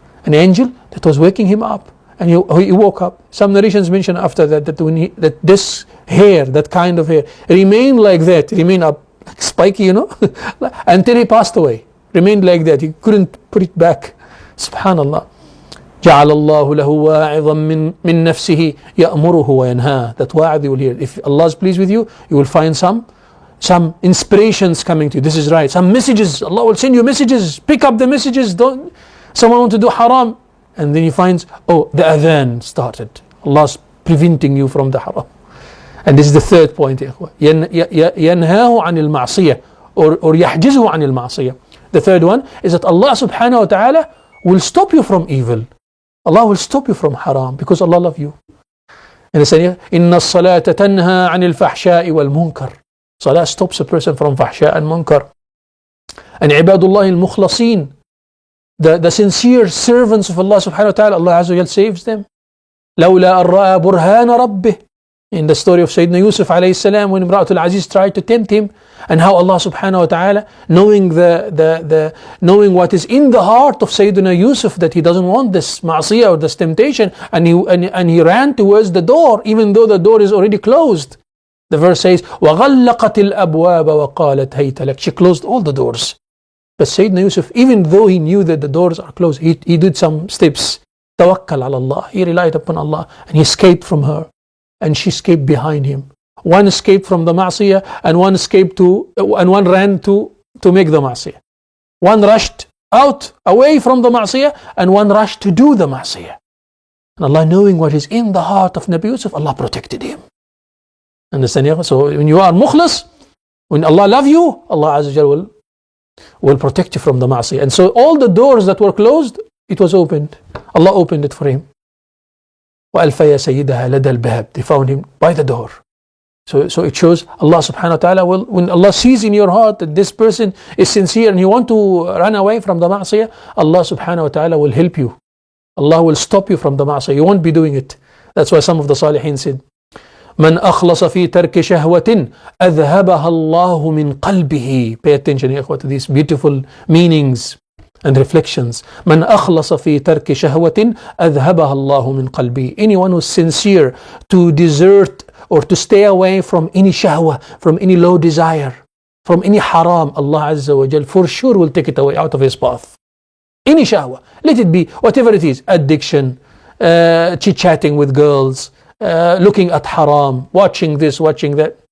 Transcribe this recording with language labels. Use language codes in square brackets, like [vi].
[en] An angel that was waking him up. And he woke up. Some narrations mention after that that this hair, that kind of hair, remained like that, remained up, like spiky, until he passed away. Remained like that. He couldn't put it back. Subhanallah. [ar] جعل الله له واعظا من نفسه يأمره وينهاه. [en] That wa'id you will hear. If Allah is pleased with you, you will find some inspirations coming to you. This is right. Some messages. Allah will send you messages. Pick up the messages. Someone want to do haram. And then he finds, oh, the adhan started. Allah's preventing you from the haram. And this is the third point. [ar] ينهاه عن المعصية [en] or [ar] يحجزه عن المعصية. [en] The third one is that Allah subhanahu wa ta'ala will stop you from evil. Allah will stop you from haram because Allah loves you. And the saying, [ar] إن الصلاة تنهى عن الفحشاء والمنكر. [en] Salah stops a person from fahsha and munkar. And [ar] عباد الله المخلصين, [en] the sincere servants of Allah subhanahu wa ta'ala, Allah azza wa jal saves them. [ar] لولا أن رأى برهان ربه. [en] In the story of Sayyidina Yusuf alayhi salam, when Imra'atul Aziz tried to tempt him, and how Allah subhanahu wa ta'ala, knowing knowing what is in the heart of Sayyidina Yusuf, that he doesn't want this ma'asiyah or this temptation, and he ran towards the door, even though the door is already closed. The verse says, [ar] وَغَلَّقَتِ الْأَبْوَابَ وَقَالَتْ هَيْتَ لَكَ. [en] She closed all the doors. But Sayyidina Yusuf, even though he knew that the doors are closed, he did some steps. Tawakkal ala Allah. He relied upon Allah, and he escaped from her. And she escaped behind him. One escaped from the ma'asiyah, and one ran to make the ma'asiyah. One rushed out away from the ma'asiyah, and one rushed to do the ma'asiyah. And Allah, knowing what is in the heart of Nabi Yusuf, Allah protected him. Understand? So when you are mukhlas, when Allah loves you, Allah Azza wa Jal will protect you from the ma'asiyah. And so all the doors that were closed, it was opened. Allah opened it for him. [ar] وَأَلْفَيَا سَيِّدَهَا لَدَى الْبَابِ. [en] They found him by the door. So it shows Allah subhanahu wa ta'ala will, when Allah sees in your heart that this person is sincere and you want to run away from the ma'asiyah, Allah subhanahu wa ta'ala will help you. Allah will stop you from the ma'asiyah. You won't be doing it. That's why some of the salihin said, [ar] من أخلص في ترك شهوة أذهبها الله من قلبه. [en] Pay attention to these beautiful meanings and reflections. [ar] من أخلص في ترك شهوة أذهبها الله من قلبه. [en] Anyone who is sincere to desert or to stay away from any shahwa, from any low desire, from any haram, Allah Azza wa Jal for sure will take it away out of his path. Any shahwa, let it be whatever it is, addiction, chit-chatting with girls, looking at haram, watching this, watching that.